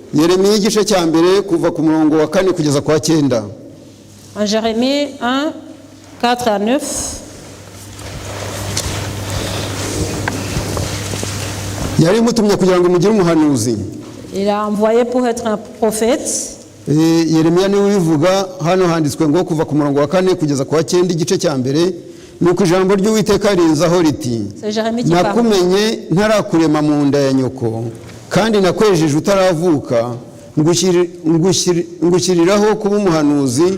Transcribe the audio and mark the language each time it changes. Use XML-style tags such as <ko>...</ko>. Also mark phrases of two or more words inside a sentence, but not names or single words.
<fr>En Jérémie 1, 4 à 9. Il a envoyé pour être un prophète.</fr> <rw>Yeremiya niwe ubivuga hano handitswe ngo kuva ku murongo wa 4 kugeza ku wa 9 igice cya mbere nuko ijambo ry'Uwiteka rinzaho riti nakumenye ntarakurema mu nda ya nyoko kandi nakwejeje utaravuka ngushyiriraho kuba umuhanuzi</rw>